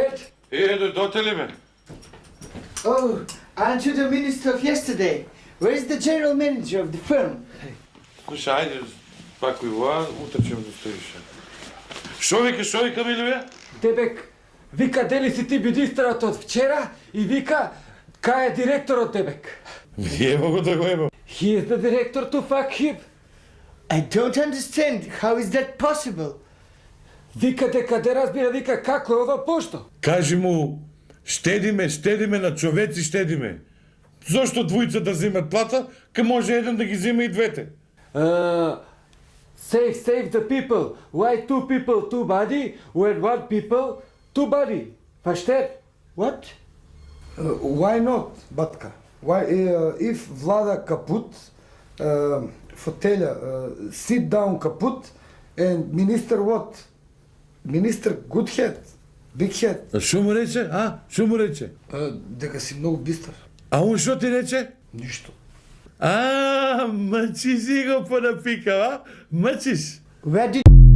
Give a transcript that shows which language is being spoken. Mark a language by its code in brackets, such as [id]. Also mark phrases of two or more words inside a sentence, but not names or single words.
[mk] Привет! Дојдете ли ме? [en] Oh, aren't you the minister of yesterday? Where is the general manager of the firm? [mk] Слушај, ајде, пак ова, утре ќе ме достоише. Шо вика Милеве? Дебек, вика дали си ти министерот од вчера и вика кај е директорот Дебек. Ево го да го ево. [en] He is the director to fuck him. I don't understand. How is that possible? [mk] Вика дека де разбира, вика како е ова пошто. Кажи му, штедиме на човеци, штедиме. Зошто двојца да земат плата, ка може еден да ги зема и двете? [en] Save the people. Why two people, two body, when one people, two body? Versteht? What? Why not, Батка? Why, if Vlada kaput, fotelja, sit down kaput, and minister what? Minister good head, big head. [mk] Шо му рече, а? Шо му рече? Дека си многу бистар. А он шо ти рече? Ништо. Мачиш и го понапикав, а? Мачиш. [en] Where did